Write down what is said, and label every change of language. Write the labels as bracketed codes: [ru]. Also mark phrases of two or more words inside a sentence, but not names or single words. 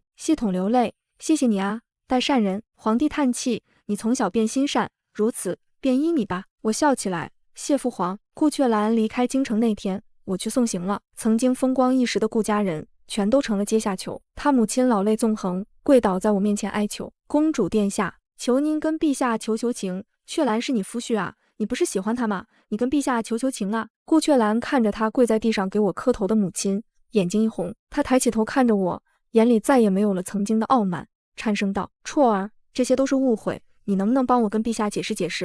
[zh] 系統流淚，謝謝你啊，代善人。皇帝嘆氣，你從小便心善，如此便依你吧。我笑起來，謝父皇。顧雀蘭離開京城那天，我去送行了。曾經風光一時的顧家人，全都成了階下囚。他母親老淚縱橫，跪倒在我面前哀求：公主殿下，求您跟陛下求求情，雀蘭是你夫婿啊，你不是喜歡他嗎？你跟陛下求求情啊。顧雀蘭看着他跪在地上給我磕頭的母親，眼睛一紅，他抬起頭看着我，眼裡再也沒有了曾經的傲慢，顫聲道：啜兒，這些都是誤會，你能不能幫我跟陛下解釋解釋？